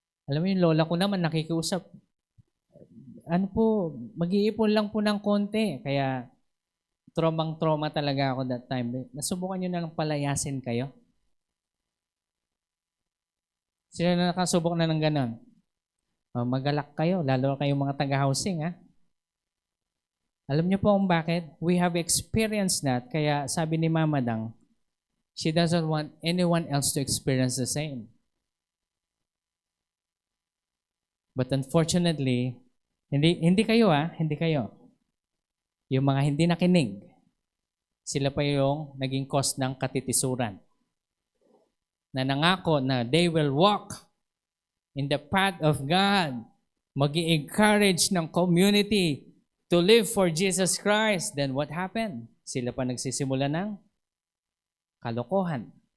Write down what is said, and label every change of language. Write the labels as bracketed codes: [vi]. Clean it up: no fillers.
[tl] Alam mo yung lola ko naman nakikiusap. Ano po, mag-iipon lang po ng konti. Kaya trauma talaga ako [en] that time. [tl] Nasubukan nyo na lang palayasin kayo? Sino na nakasubok na ng ganon? Magalak kayo, lalo kayong mga taga-housing, ha? Alam niyo po kung bakit? [en] We have experienced that. [tl] Kaya sabi ni Mama Dang, [en] she doesn't want anyone else to experience the same. But unfortunately, [tl] hindi kayo, hindi kayo. Yung mga hindi nakinig, sila pa yung naging cause ng katitisuran. Na nangako na [en] they will walk in the path of God. Mag-i-encourage ng community to live for Jesus Christ. Then what happened? [tl] Sila pa nagsisimula ng kalokohan.